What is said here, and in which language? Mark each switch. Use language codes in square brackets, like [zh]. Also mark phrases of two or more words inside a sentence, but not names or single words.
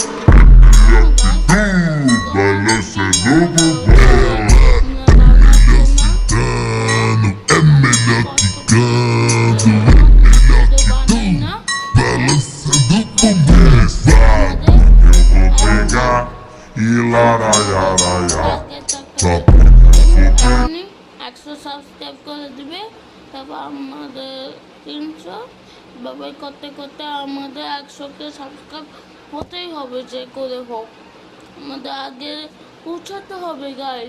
[pt] Melhor que tu, balançando o bumbum. Me aceitando, é melhor que tanto. Melhor que tu, balançando o bumbum. Sabe, eu vou pegar e laraiaraia. [bn] একশো সাবস্ক্রাইব করে দিবে, তারপর আমাদের 300 এভাবে করতে করতে আমাদের 100কে সাবস্ক্রাইব হতেই হবে, যে করে হোক আমাদের আগে পৌঁছাতে হবে গাইস।